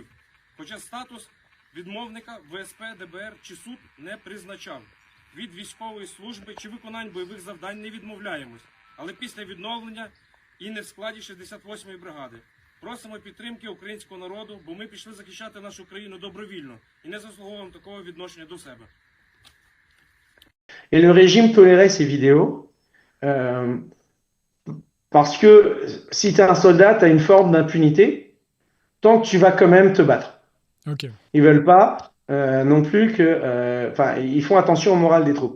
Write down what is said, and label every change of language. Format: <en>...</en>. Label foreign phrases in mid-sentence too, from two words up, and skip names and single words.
<uk>Хоча статус відмовника ВСП, ДБР чи суд не призначав. Від військової служби чи виконань бойових завдань не відмовляємось, але після відновлення і не в складі 68-ї бригади. Просимо підтримки українського народу, бо ми пішли захищати нашу країну добровільно і не заслуговуємо такого відношення до себе.</uk> <fr>Et le régime tolérait ces vidéos Parce que si tu es un soldat, tu as une forme d'impunité tant que tu vas quand même te battre. Ok. Ils veulent pas non plus que. Enfin, ils font attention au moral des troupes.</fr>